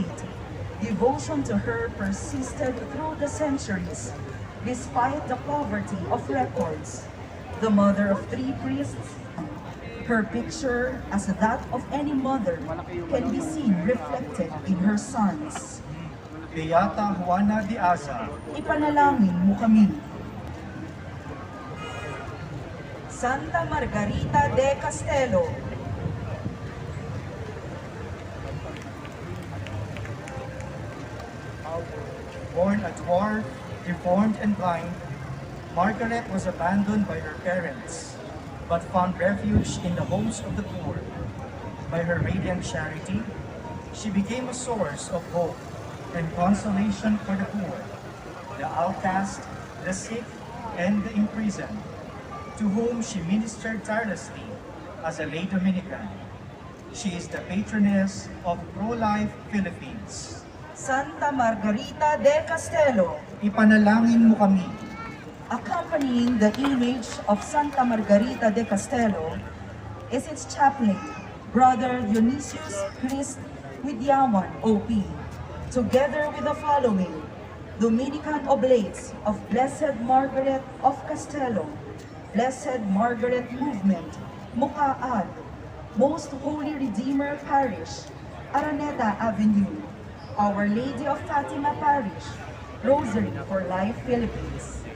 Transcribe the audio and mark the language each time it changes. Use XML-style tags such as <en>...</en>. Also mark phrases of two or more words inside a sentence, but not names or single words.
<en>Devotion to her persisted through the centuries, despite the poverty of records. The mother of three priests, her picture, as that of any mother, can be seen reflected in her sons. Beata Juana de Aza,</en> <tl>Ipanalangin mo kami.</tl> <en>Santa Margarita de Castelo, born a dwarf, deformed and blind, Margaret was abandoned by her parents, but found refuge in the homes of the poor. By her radiant charity, she became a source of hope and consolation for the poor, the outcast, the sick, and the imprisoned, to whom she ministered tirelessly as a lay Dominican. She is the patroness of pro-life Philippines. Santa Margarita de Castelo.</en> <tl>Ipanalangin mo kami.</tl> <en>Accompanying the image of Santa Margarita de Castelo is its chaplain, Brother Dionysius Christ Widyawan OP, together with the following: Dominican Oblates of Blessed Margaret of Castelo, Blessed Margaret Movement, Mukaad, Most Holy Redeemer Parish, Araneta Avenue, Our Lady of Fatima Parish, Rosary for Life Philippines.</en>